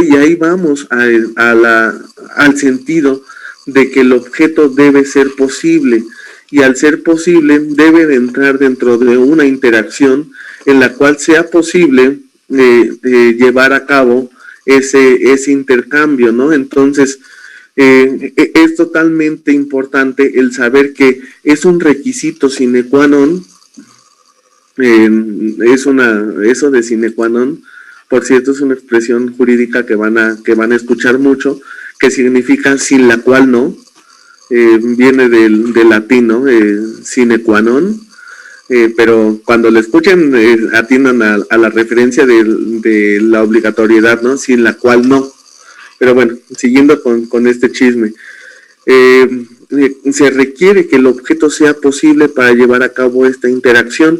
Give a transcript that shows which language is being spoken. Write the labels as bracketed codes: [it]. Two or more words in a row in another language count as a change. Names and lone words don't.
[es] Y ahí vamos al sentido de que el objeto debe ser posible, y al ser posible debe de entrar dentro de una interacción en la cual sea posible llevar a cabo ese intercambio, ¿no? Entonces, es totalmente importante el saber que es un requisito [la] sine qua non, [es] eso de [la] sine qua non, [es] por cierto, es una expresión jurídica que van a escuchar mucho, que significa sin la cual no, viene del latín, ¿no? [la] Sine qua non, [es] pero cuando lo escuchen atiendan a la referencia de la obligatoriedad, ¿no? Sin la cual no. Pero bueno, siguiendo con este chisme, se requiere que el objeto sea posible para llevar a cabo esta interacción.